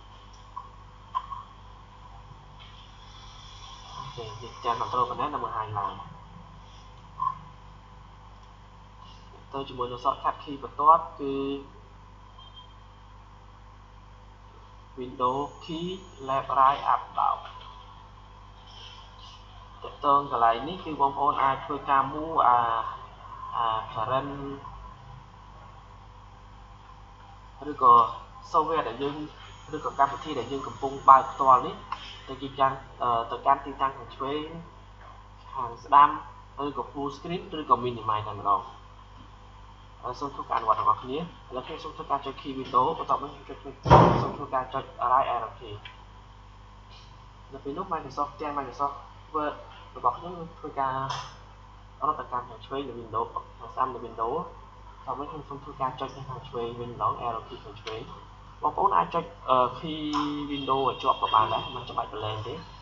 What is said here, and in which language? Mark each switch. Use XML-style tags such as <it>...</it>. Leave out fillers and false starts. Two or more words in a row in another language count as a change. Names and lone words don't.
<km>អូខេនេះចាំ</km> <en>control panel</en> <km>ដើម្បីបង្ហាញឡើងទៅជាមួយនឹង</km> <en>shortcut key</en> <km>បន្ទាប់គឺ</km> <en>Windows key left right up down</en> <km>តើតើកន្លែងនេះគឺបងប្អូនអាចធ្វើការ</km> <en>move current</en> <km>ឬក៏ software ដែលយើងឬក៏កម្មវិធីដែលយើងកំពុងបើកផ្ទាល់នេះទៅទីតាំងទៅកាន់ទីតាំងខាងឆ្វេងខាង ស្ដាំឬក៏</km> <en>full screen</en> <km>ឬក៏ minimize តែម្ដងសូមធ្វើការអនុវត្តរបស់គ្នាឥឡូវខ្ញុំសូមធ្វើការចុច</km> <en>key window</en> <km>បន្ទាប់មកខ្ញុំចុចសូមធ្វើការចុច</km> <en>right arrow key</en> <km>នៅពេលនោះ Microsoft ទាំង Microsoft Word របស់ខ្ញុំធ្វើការរត់ទៅកាន់ខាងឆ្វេងនៃ Windows ខាងស្ដាំនៃ Windows តោះមកខ្ញុំសូមធ្វើការចុចខាងឆ្វេងវិញម្ដង</km> <en>arrow key</en> <km>ខាងឆ្វេងបងប្អូនអាចចុច</km> <en>key window</en> <km>ឲ្យជាប់ក៏បានដែរមិនចាំបាច់បន្លែងទេ</km>